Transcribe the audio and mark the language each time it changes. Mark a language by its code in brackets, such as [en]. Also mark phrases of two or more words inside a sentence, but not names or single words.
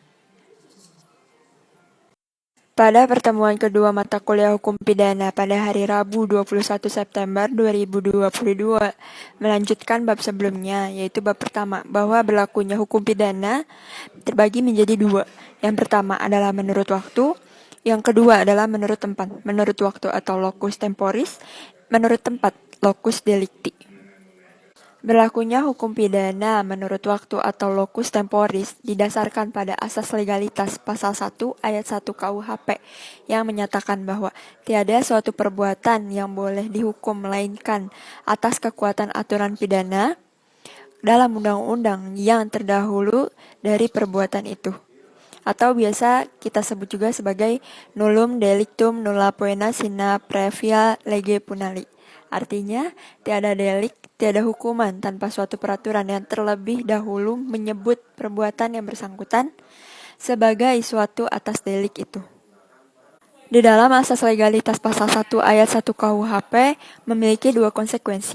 [id] Pada pertemuan kedua mata kuliah Hukum Pidana pada hari Rabu 21 September 2022, melanjutkan bab sebelumnya, yaitu bab pertama, bahwa berlakunya hukum pidana terbagi menjadi dua. Yang pertama adalah menurut waktu, yang kedua adalah menurut tempat. Menurut waktu atau [la] locus temporis, [id] menurut tempat [la] locus delicti. [id] Berlakunya hukum pidana menurut waktu atau [la] locus temporis [id] didasarkan pada asas legalitas pasal 1 ayat 1 KUHP yang menyatakan bahwa tiada suatu perbuatan yang boleh dihukum melainkan atas kekuatan aturan pidana dalam undang-undang yang terdahulu dari perbuatan itu. Atau biasa kita sebut juga sebagai [la] nullum delictum nulla poena sine previa lege punali. [id] Artinya, tiada delik, tiada hukuman tanpa suatu peraturan yang terlebih dahulu menyebut perbuatan yang bersangkutan sebagai suatu atas delik itu. Di dalam asas legalitas pasal 1 ayat 1 KUHP memiliki dua konsekuensi.